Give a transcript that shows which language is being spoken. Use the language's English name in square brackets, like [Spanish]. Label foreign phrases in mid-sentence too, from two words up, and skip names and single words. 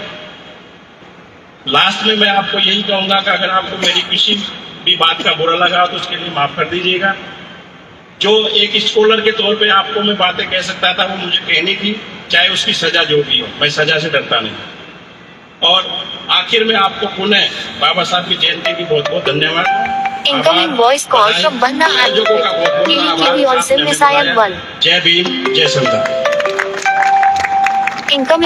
[Hindi] लास्ट में मैं आपको यही कहूंगा कि अगर आपको मेरी किसी भी बात का बुरा लगा तो उसके लिए माफ कर दीजिएगा। जो एक स्कॉलर के तौर पे आपको मैं बातें कह सकता था वो मुझे कहनी थी, चाहे उसकी सजा जो भी हो, मैं सजा से डरता नहीं। और आखिर में आपको पुनः बाबा साहब की जयंती की बहुत बहुत धन्यवाद। [English] Incoming voice call from Banna KVKV on SIM Misayan 1. [Hindi] जय भीम, जय संविधान। [English] Incoming